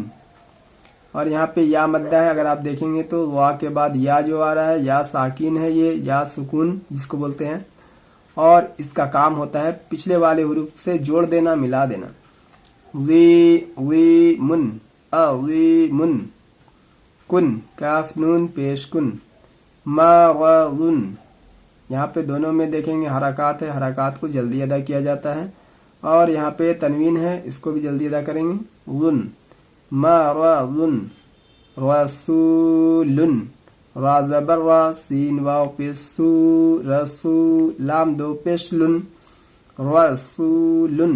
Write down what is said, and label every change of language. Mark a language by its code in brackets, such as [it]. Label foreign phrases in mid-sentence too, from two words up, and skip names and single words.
[ur] اور یہاں پہ یا مدہ ہے، اگر آپ دیکھیں گے تو وا کے بعد یا جو آ رہا ہے، یا ساکین ہے، یہ یا سکون جس کو بولتے ہیں، اور اس کا کام ہوتا ہے پچھلے والے حروف سے جوڑ دینا، ملا دینا۔ وی من، من، کن، کاف نون پیش کن، مرضن، یہاں پہ دونوں میں دیکھیں گے حرکات ہے، حرکات کو جلدی ادا کیا جاتا ہے، اور یہاں پہ تنوین ہے، اس کو بھی جلدی ادا کریں گے، غن، مرضن، رسول، را زبر را، سین واو پیش سو، رسو، لام دو پیش لن، رسول۔